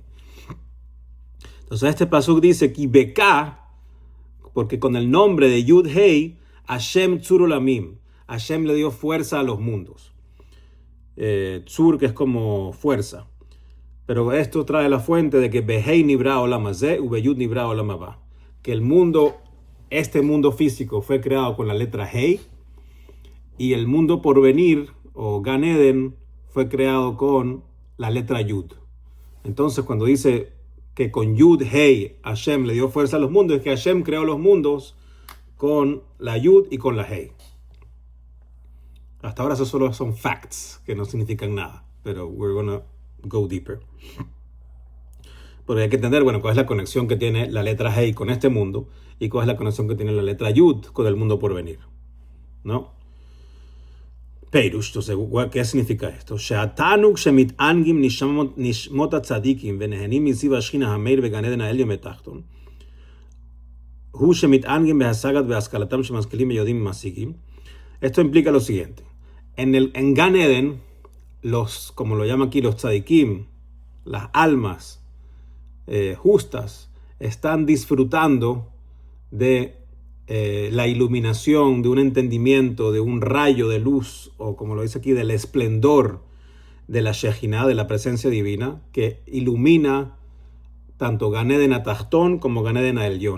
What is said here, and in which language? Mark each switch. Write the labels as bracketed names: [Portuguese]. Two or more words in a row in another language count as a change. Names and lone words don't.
[Spanish] Entonces este pasuk dice que Beka, porque con el nombre de Yud Hei, [Hebrew] השם צור עולמים, [Spanish] Hashem le dio fuerza a los mundos. Tzur, que es como fuerza. Pero esto trae la fuente de que [Hebrew] בהי נברא עולם הזה ו ביוד נברא עולם הבא. [Spanish] Que el mundo, este mundo físico fue creado con la letra Hei, y el mundo por venir, o Gan Eden, fue creado con la letra Yud. Entonces, cuando dice que con Yud, Hei, Hashem le dio fuerza a los mundos, es que Hashem creó los mundos con la Yud y con la Hei. Hasta ahora eso solo son facts, que no significan nada. [English] Pero we're gonna go deeper. [Spanish] Porque hay que entender, bueno, cuál es la conexión que tiene la letra Hei con este mundo y cuál es la conexión que tiene la letra Yud con el mundo por venir. ¿No? Peirush, entonces, ¿qué significa esto? [Hebrew] שהתענוג שמתענגים נשמות הצדיקים ונהנים מזיו השכינה המאיר בגן עדן העליון בתחתון הוא שמתענגים בהשגת בהשכלתם שמשכילים ביודעים משיגים. [Spanish] Esto implica lo siguiente. En Gan Eden como lo llaman aquí los tzadikim, las almas justas, están disfrutando de la iluminación, de un entendimiento, de un rayo de luz, o como lo dice aquí, del esplendor de la Shejinah, de la presencia divina, que ilumina tanto Gan Eden Atachtón como Gan Eden Elyon.